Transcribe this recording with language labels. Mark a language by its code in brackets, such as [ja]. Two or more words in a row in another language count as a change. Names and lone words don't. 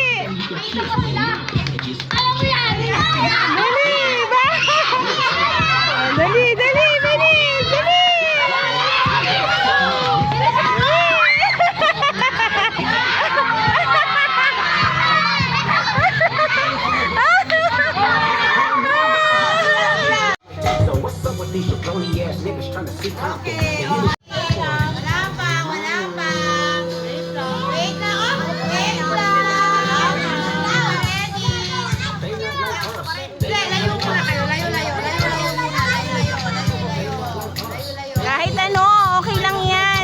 [tl] Dali, ba? Dali, dali, dali, dali! [en] So what's up with these jabroni ass niggas trying to see Compton? Okay, okay. [tl] Wala pa. Wait lang. Wait lang. Ready? Layo muna kayo. Layo. Kahit ano, okay lang yan.